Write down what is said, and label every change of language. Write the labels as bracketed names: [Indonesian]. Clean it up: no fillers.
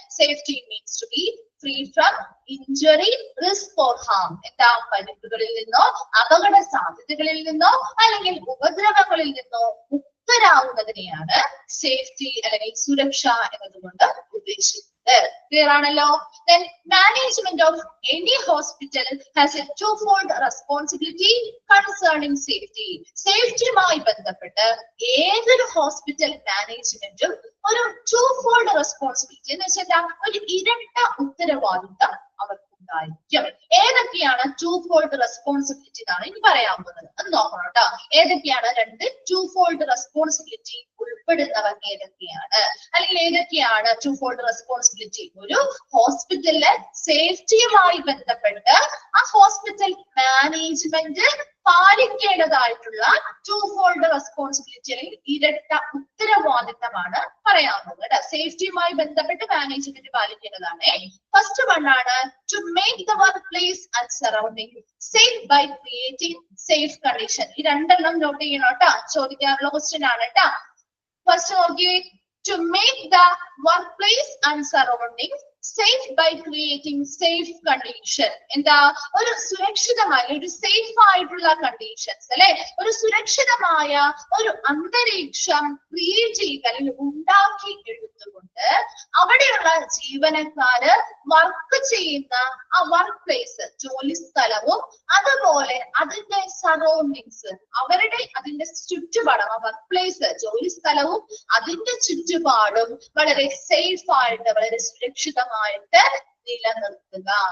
[English] Safety means to be free from injury, risk or harm. [Malayalam] എന്താ? പരിക്കുകളിൽ നിന്നോ അപകട സാധ്യതകളിൽ നിന്നോ അല്ലെങ്കിൽ ഉപദ്രവങ്ങളിൽ നിന്നോ മുക്തരാവുന്നതിനെയാണ് സേഫ്റ്റി അല്ലെങ്കിൽ സുരക്ഷ എന്നതുകൊണ്ട് ഉദ്ദേശിക്കുന്നത്. ക്ലിയർ ആണല്ലോ? [English] Then management of any hospital has a twofold responsibility concerning safety. [Malayalam] സേഫ്റ്റിയുമായി ബന്ധപ്പെട്ട് ഏതൊരു ഹോസ്പിറ്റൽ മാനേജ്മെന്റും ഒരു ടൂഫോൾഡ് റെസ്പോൺസിബിലിറ്റി എന്ന് വെച്ചാൽ ഒരു ഇരട്ട ഉത്തരവാദിത്തം അവർക്കുണ്ടായിരിക്കും. ഏതൊക്കെയാണ് ടൂഫോൾഡ് റെസ്പോൺസിബിലിറ്റി എന്നാണ് ഇനി പറയാൻ പോകുന്നത്. അത് നോക്കണം കേട്ടോ. ഏതൊക്കെയാണ് രണ്ട് ടൂഫോൾഡ് റെസ്പോൺസിബിലിറ്റി ഉൾപ്പെടുന്നവർ ഏതൊക്കെയാണ്, അല്ലെങ്കിൽ ഏതൊക്കെയാണ് ടൂഫോൾഡ് റെസ്പോൺസിബിലിറ്റി? ഒരു ഹോസ്പിറ്റലിലെ സേഫ്റ്റിയുമായി ബന്ധപ്പെട്ട് ആ ഹോസ്പിറ്റൽ മാനേജ്മെന്റ് പാലിക്കേണ്ടതായിട്ടുള്ള ടൂഫോൾഡ് റെസ്പോൺസിബിലിറ്റി അല്ലെങ്കിൽ ഇരട്ട ഉത്തരവാദിത്തമാണ് പറയാവുന്നത്. സേഫ്റ്റിയുമായി ബന്ധപ്പെട്ട് മാനേജ്മെന്റ് പാലിക്കേണ്ടതാണ്. [English] First one ആണ് to make the work place and surrounding safe by creating safe condition. [Malayalam] ഈ രണ്ടെണ്ണം നോട്ട് ചെയ്യണം കേട്ടോ. ചോദിക്കാനുള്ള ക്വസ്റ്റ്യൻ ആണ് കേട്ടോ. ഫസ്റ്റ് നോക്കി, [English] to make the workplace and surroundings safe by creating safe condition. [Malayalam] എന്താ ഒരു സുരക്ഷിതമായ ഒരു സേഫ് ആയിട്ടുള്ള കണ്ടീഷൻസ് അല്ലെ, ഒരു സുരക്ഷിതമായ ഒരു അന്തരീക്ഷം ക്രിയേറ്റ് ചെയ്യുക അല്ലെങ്കിൽ ഉണ്ടാക്കി എടുത്തുകൊണ്ട് അവിടെയുള്ള ജീവനക്കാര് വർക്ക് ചെയ്യുന്ന ആ വർക്ക് പ്ലേസ് ജോലി സ്ഥലവും അതുപോലെ അതിന്റെ സറൗണ്ടിങ്സ് അതിന്റെ ചുറ്റുപാടും ആ വർക്ക് പ്ലേസ് ജോലി സ്ഥലവും അതിന്റെ ചുറ്റുപാടും വളരെ സേഫ് ആയിട്ട് വളരെ സുരക്ഷിതമായിട്ട് നിലനിർത്തുക.